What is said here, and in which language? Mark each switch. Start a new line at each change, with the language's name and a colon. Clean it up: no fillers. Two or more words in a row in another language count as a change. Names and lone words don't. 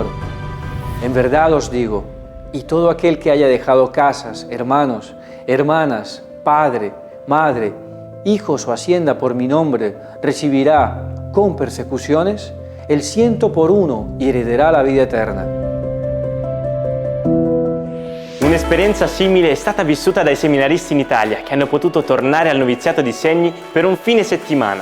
Spanish: En verdad os digo, y todo aquel que haya dejado casas, hermanos, hermanas, padre, madre, hijos o hacienda por mi nombre, recibirá con persecuciones el 100 por 1 y heredará la vida eterna.
Italian: Un'esperienza simile è stata vissuta dai seminaristi in Italia che hanno potuto tornare al noviziato di Segni per un fine settimana.